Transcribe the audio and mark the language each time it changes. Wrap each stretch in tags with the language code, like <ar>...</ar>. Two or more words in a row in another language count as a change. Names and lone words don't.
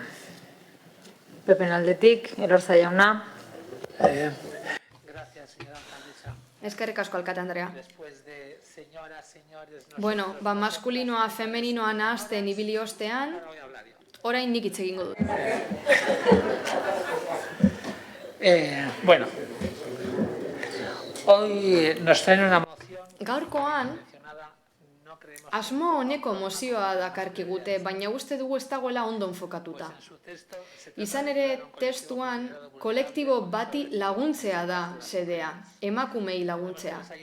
<eu>Pepen aldetik, Elorza jauna. Eskerrik asko, alkate Andrea. Maskulinoa, femeninoa nahazten ibili ostean, orain nik hitz egingo dut.</eu> <es>Hoy nos traen una moción.</es> <eu>Gaurkoan, asmo honeko mozioa dakarkigute, baina uste dugu ez dagoela ondo enfokatuta. Izan ere, testuan, kolektibo bati laguntzea da xedea, emakumei laguntzea.</eu>